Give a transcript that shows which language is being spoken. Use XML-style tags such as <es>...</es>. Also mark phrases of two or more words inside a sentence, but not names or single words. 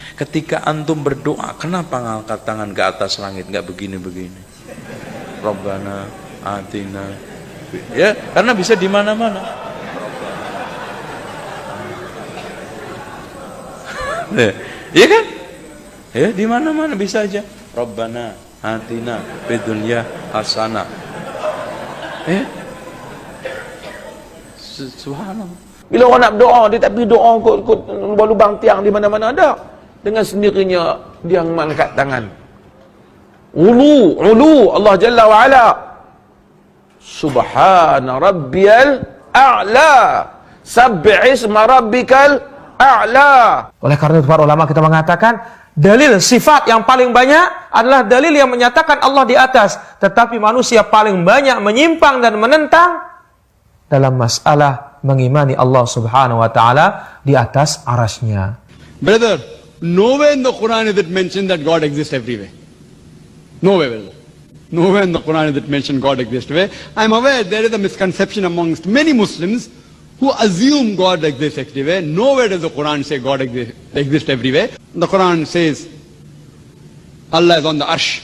<id>Ketika antum berdoa, kenapa ngangkat tangan ke atas langit, nggak begini-begini?</id> <ar>ربنا آتنا.</ar> <id>Ya, karena bisa di mana-mana. Iya kan? Ya, di mana-mana bisa aja.</id> <ar>ربنا آتنا في الدنيا حسنة. Subhanallah.</ar> <ms>Bila orang nak doa, dia tak pergi doa kot lubang tiang di mana-mana ada. Dengan sendirinya dia mengangkat tangan.</ms> <ar>علو الله جل وعلا. سبحان ربي الأعلى. سبح اسم ربك الأعلى.</ar> <id>Oleh karena itu para ulama kita mengatakan dalil sifat yang paling banyak adalah dalil yang menyatakan Allah di atas. Tetapi manusia paling banyak menyimpang dan menentang dalam masalah mengimani</id> <ar>الله سبحانه وتعالى</ar> <id>di atas arasnya.</id> <en>Brother, nowhere in the Quran is it mentioned that God exists everywhere. Nowhere, brother. Nowhere in the Quran is it mentioned God exists everywhere. I'm aware there is a misconception amongst many Muslims who assume God exists everywhere. Nowhere does the Quran say God exists everywhere. The Quran says Allah is on the arsh.</en>